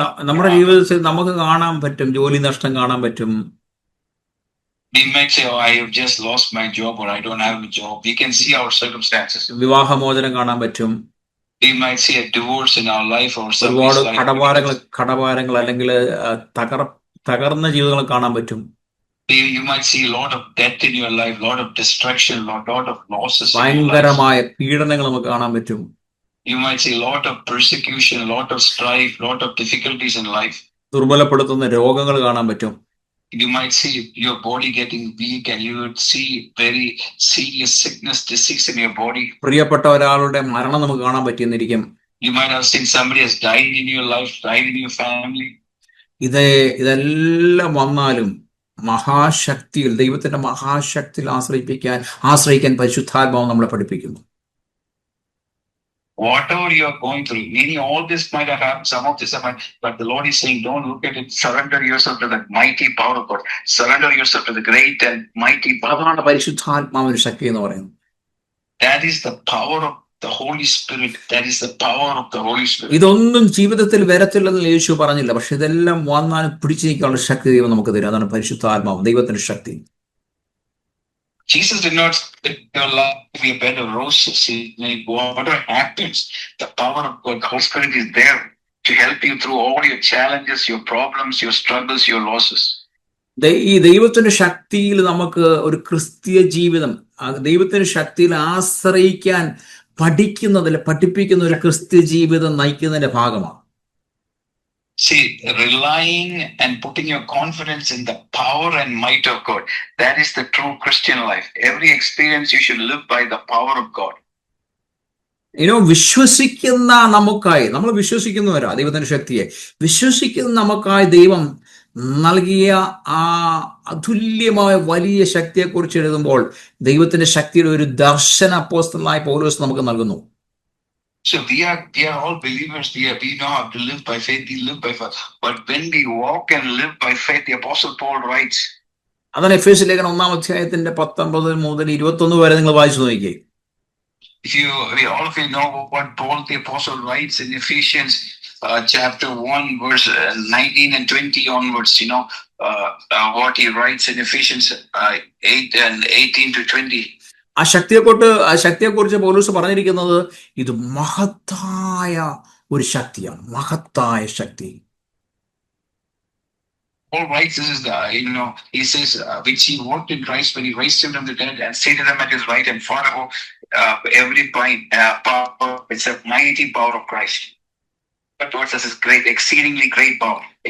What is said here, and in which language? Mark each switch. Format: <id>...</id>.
<ml>നമ്മുടെ ജീവിതത്തിൽ നമുക്ക് കാണാൻ പറ്റും, ജോലി നഷ്ടം കാണാൻ പറ്റും.</ml> <en>We might say, oh, I have just lost my job, or I don't have a job. We can see our circumstances.</en> <ml>വിവാഹമോചനം കാണാൻ പറ്റും.</ml> <en>We might see a divorce in our life or</en> <ml>ഒരുപാട് കടഭാരങ്ങൾ അല്ലെങ്കിൽ തകർന്ന ജീവിതങ്ങൾ കാണാൻ പറ്റും.</ml> <en>You might see a lot of death in your life, lot of destruction, lot of losses.</en> <ml>ഭയങ്കരമായ പീഡനങ്ങൾ നമുക്ക് കാണാൻ പറ്റും.</ml> <en>You might see a lot of persecution, lot of strife, lot of difficulties in life.</en> <ml>ദുർബലപ്പെടുത്തുന്ന രോഗങ്ങൾ കാണാൻ പറ്റും.</ml> <en>You might see your body getting weak, and you would see very serious sickness, disease in your body.</en> <ml>പ്രിയപ്പെട്ട ഒരാളുടെ മരണം നമുക്ക് കാണാൻ പറ്റിയെന്നിരിക്കും.</ml> <en>You might have seen somebody has died in your life, died in your family.</en> <ml>ഇതെല്ലാം വന്നാലും മഹാശക്തിയിൽ, ദൈവത്തിന്റെ മഹാശക്തിയിൽ ആശ്രയിക്കാൻ പരിശുദ്ധാത്മാവ് നമ്മളെ പഠിപ്പിക്കുന്നു.</ml> <en>Whatever you are going through, meaning all this might have happened, some of this might, but the Lord is saying, don't look at it, surrender yourself to the mighty power of God, surrender yourself to the great and mighty power.</en> <ml>അതാണ് പരിശുദ്ധാത്മാവിന്റെ ശക്തി എന്ന് പറയുന്നത്.</ml> <en>That is the power of the Holy Spirit. That is the power of the Holy Spirit.</en> <ml>ഇതൊന്നും ജീവിതത്തിൽ വരത്തില്ലെന്ന് യേശു പറഞ്ഞില്ല, പക്ഷെ ഇതെല്ലാം വന്നാലും പിടിച്ചു നിൽക്കാനുള്ള ശക്തി ദൈവം നമുക്ക് തരും. അതാണ് പരിശുദ്ധാത്മാവ്, ദൈവത്തിന്റെ ശക്തി.</ml> <en>Jesus did not say your life to be a bed of roses. Whatever happens, the power of God, the Holy Spirit is there to help you through all your challenges, your problems, your struggles, your losses.</en> <ml>ഈ ദൈവത്തിന്റെ ശക്തിയിൽ നമുക്ക് ഒരു ക്രിസ്തീയ ജീവിതം, ദൈവത്തിന്റെ ശക്തിയിൽ ആശ്രയിക്കാൻ പഠിപ്പിക്കുന്ന ഒരു ക്രിസ്തീയ ജീവിതം നയിക്കുന്നതിന്റെ ഭാഗമാണ്.</ml> <en>See, relying and putting your confidence in the power and might of God, that is the true Christian life. Every experience you should live by the power of God.</en> <ml>വിശ്വസിക്കുന്ന നമുക്കായി, നമ്മൾ വിശ്വസിക്കുന്നവരാ ദൈവത്തിന്റെ ശക്തിയെ, വിശ്വസിക്കുന്ന നമുക്കായി ദൈവം നൽകിയ ആ അതുല്യമായ വലിയ ശക്തിയെക്കുറിച്ച് എഴുതുമ്പോൾ ദൈവത്തിന്റെ ശക്തിയുടെ ഒരു ദർശന അപ്പോസ്തലനായ പൗലോസ് നമുക്ക് നൽകുന്നു.</ml> <en>So we are all believers. We know how to live by faith. We live by faith. But when we walk and live by faith, the Apostle Paul writes.</en> <ml>അതാണ് എഫേസ്യ ലേഖനം 1-ാം അധ്യായത്തിന്റെ 19 മുതൽ 21 വരെ നിങ്ങൾ വായിച്ചു നോക്കിയേ.</ml> <en>All of you know what Paul the Apostle writes in Ephesians chapter 1, verse 19 and 20 onwards. What he writes in Ephesians 8 and 18 to 20.</en> <ml>ആ ശക്തിയെക്കുറിച്ച് പൗലോസ് പറഞ്ഞിരിക്കുന്നത് ഇത് മഹത്തായ ഒരു ശക്തിയാണ്, മഹത്തായ ശക്തി.</ml> <en>Paul writes this is he says which he worked in Christ when he raised him from the dead and seated him at his right and far above every power. It's a mighty power of Christ. But towards us is great, exceedingly great power.</en>